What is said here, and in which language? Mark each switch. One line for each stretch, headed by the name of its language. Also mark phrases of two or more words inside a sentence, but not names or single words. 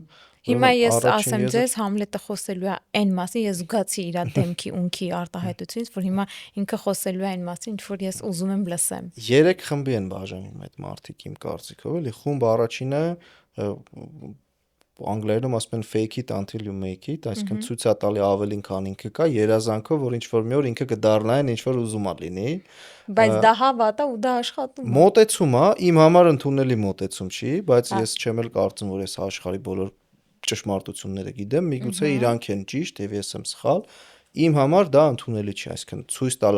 Armenian: Հիմա ես ասեմ ձեզ Համլետը խոսելու է այն մասին, ես զգացի իր դեմքի ունքի արտահայտությունից, որ հիմա ինքը խոսելու է այն մասին, ինչ որ ես ուզում եմ լսեմ։ 3 խմբի են բաժանվում այդ մարդիկ իմ կարծիքով, էլի խումբ առաջինը անգլերենում ասում են
English: fake it until you make it,
Armenian: այսինքն ցույց է տալի ավելին, քան ինքը կա, երազանքով, որ ինչ որ մի օր ինքը կդառնա այն, ինչ որ ուզում է լինի։ Բայց դա հավատ է ու դա աշխատում է։ Մոտեցում է, իմ համար ընդունելի մոտեցում չի, բայց ես չեմ էլ կարծում, որ ես աշխարհի բոլոր ճշմարտությունները գիտեմ, միգուցե իրանք են ճիշտ եւ ես եմ սխալ։ Իմ համար դա ընդունելի չի, այսինքն ցույց տալ